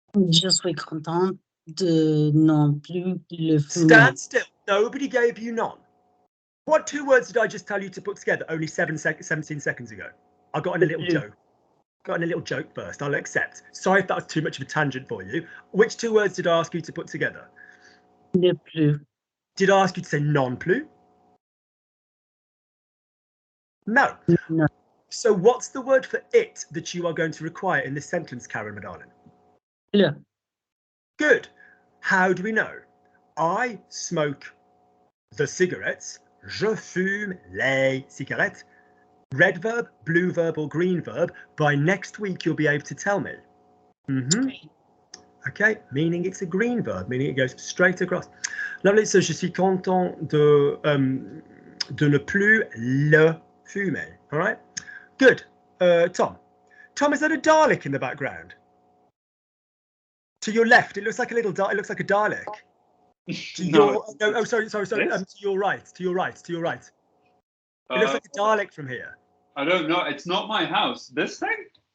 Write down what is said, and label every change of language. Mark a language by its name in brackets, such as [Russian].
[French] Je suis content de non plus le fumer. [English] Stand still. Nobody gave you none. What 2 words did I just tell you to put together only 17 seconds ago? I got in a little joke. Got in a little joke first. I'll accept. Sorry if that was too much of a tangent for you. Which 2 words did I ask you to put together? [French] Ne plus. [English] Did I ask you to say non plus? No. No. So what's the word for it that you are going to require in this sentence, Karen, my darling? [French] Le. [English] Good. How do we know? I smoke the cigarettes. [French] Je fume les cigarettes. [English] Red verb, blue verb, or green verb. By next week, you'll be able to tell me. Okay, meaning it's a green verb, meaning it goes straight across. Lovely. [French] So je suis content de ne plus le fumer. [English] All right. Good. Tom. Tom, is that a Dalek in the background? To your left, it looks like a little. It looks like a Dalek. To your, no, oh, sorry. To your right. It looks like a Dalek from here. I don't know. It's not my house. This thing?